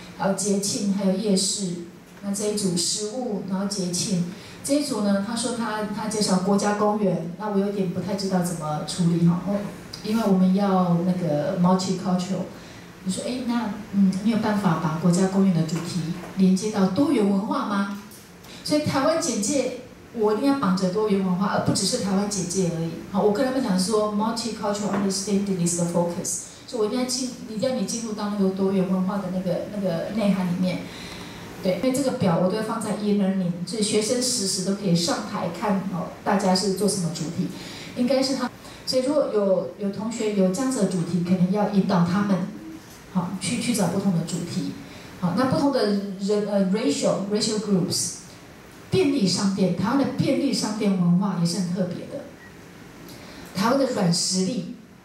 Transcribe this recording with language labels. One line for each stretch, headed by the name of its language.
Chinese: 还有节庆，还有夜市，那这一组食物，然后节庆，这一组呢，他说他介绍国家公园，那我有点不太知道怎么处理哈，因为我们要那个 multicultural， 你说那你有办法把国家公园的主题连接到多元文化吗？所以台湾简介我一定要绑着多元文化，而不只是台湾简介而已。好，我跟他们讲说
English: multicultural understanding is the focus。
Chinese: 所以我一定要你进入到那个多元文化的那个内涵里面，对，因为这个表我都会放在 e-learning， 所以学生时都可以上台看大家是做什么主题，应该是他，所以如果有同学有这样子的主题，可能要引导他们，好去找不同的主题，好，那不同的人racial groups， 便利商店，台湾的便利商店文化也是很特别的，台湾的软实力。